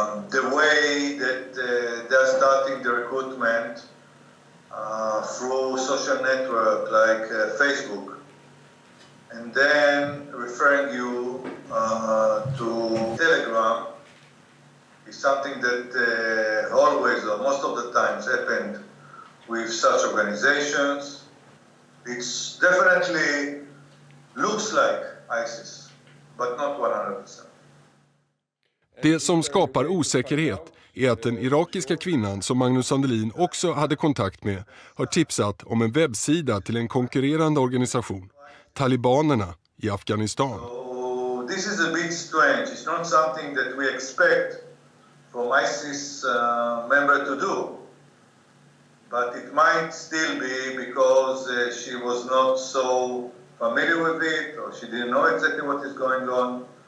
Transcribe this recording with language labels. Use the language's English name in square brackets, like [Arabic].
[English] The way that they're starting the recruitment through social network like Facebook, and then referring you to Telegram is something that always or most of the times happened with such organizations. It's definitely looks like ISIS, but not 100%. [Swedish] Det som skapar osäkerhet är att den irakiska kvinnan som Magnus Sandelin också hade kontakt med har tipsat om en webbsida till en konkurrerande organisation, talibanerna i Afghanistan. [English] So this is a bit strange. It's not something that we expect from ISIS member to do. But it might still be because she was not so familiar with it or she didn't know exactly what is going on.